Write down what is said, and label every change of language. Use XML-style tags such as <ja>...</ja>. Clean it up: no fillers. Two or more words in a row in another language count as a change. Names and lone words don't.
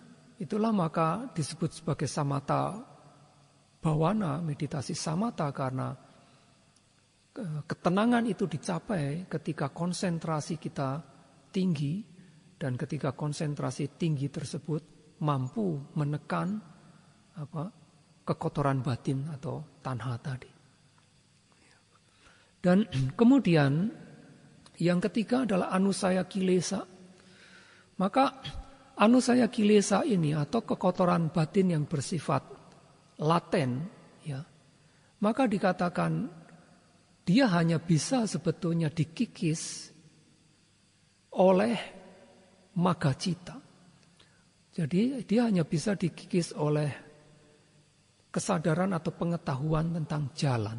<id>Itulah maka disebut sebagai</id> <pi>samatha bhavana,</pi> <id>meditasi samatha, karena ketenangan itu dicapai ketika konsentrasi kita tinggi, dan ketika konsentrasi tinggi tersebut mampu menekan kekotoran batin atau tanha tadi. Dan kemudian yang ketiga adalah</id> <pi>anusaya kilesa.</pi> <id>Maka</id> <pi>anusaya kilesa</pi> <id>ini atau kekotoran batin yang bersifat laten, ya, maka dikatakan dia hanya bisa sebetulnya dikikis oleh magacita. Jadi dia hanya bisa dikikis oleh kesadaran atau pengetahuan tentang jalan.</id>